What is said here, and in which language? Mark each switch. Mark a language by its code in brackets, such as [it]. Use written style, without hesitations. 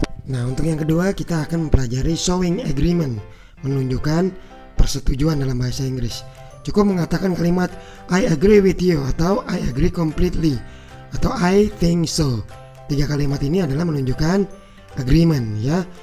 [id] Nah, untuk yang kedua kita akan mempelajari showing agreement, menunjukkan persetujuan dalam bahasa Inggris. Cukup mengatakan kalimat [en] I agree with you atau I agree completely atau I think so. [id] Tiga kalimat ini adalah menunjukkan agreement ya.